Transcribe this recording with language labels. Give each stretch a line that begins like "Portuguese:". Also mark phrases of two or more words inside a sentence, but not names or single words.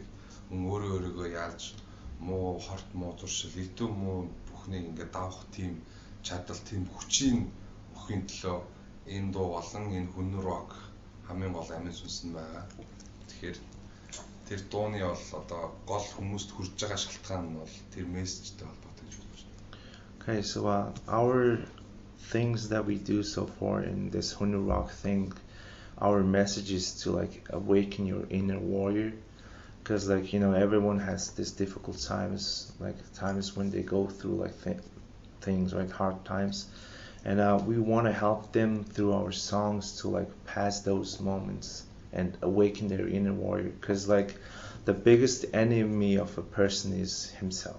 Mongolian: Хүн өөрийгөө яалж муу хорт муу зуршил идэв муу бүхнийг ингээд давах тийм чадал тийм хүчийн охин төлөө энэ дуу болон энэ хүн рок хамгийн гол амин сүнс нь байгаа. Тэгэхээр тэр дууны бол одоо гол хүмүүст хүрж байгаа шалтгаан нь бол тэр мессежтэй холбоотой гэж бодож байна.
English: Okay, so our things that we do so far in this Hunu rock thing, our message is to like awaken your inner warrior, because like you know everyone has these difficult times, like times when they go through like things like hard times, and we want to help them through our songs to like pass those moments and awaken their inner warrior, because like the biggest enemy of a person is himself.